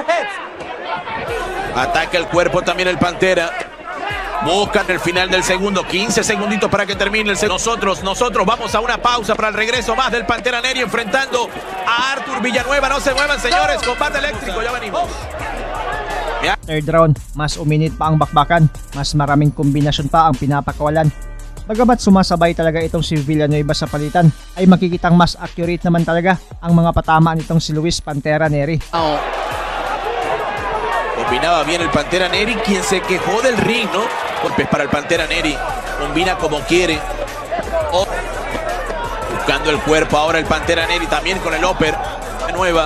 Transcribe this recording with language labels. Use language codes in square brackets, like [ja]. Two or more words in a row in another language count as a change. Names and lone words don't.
[es] Ataca el cuerpo también el Pantera. Buscan el final del segundo, 15 segunditos para que termine el segundo. Nosotros vamos a una pausa para el regreso más del Pantera Nery enfrentando a Arthur Villanueva. No se muevan, señores, combate eléctrico, ya venimos. [en] Third round, [tl] mas uminit pa ang bakbakan, mas maraming kombinasyon pa ang pinapakawalan. Bagamat sumasabay talaga itong si Villanueva sa palitan, ay makikitang mas accurate naman talaga ang mga patama nitong si Luis Pantera Nery. [es] Combinaba bien el Pantera Nery, quien se quejó del ring, ¿no? Golpes para el Pantera Nery, combina como quiere. Buscando el cuerpo ahora el Pantera Nery, también con el upper. Villanueva.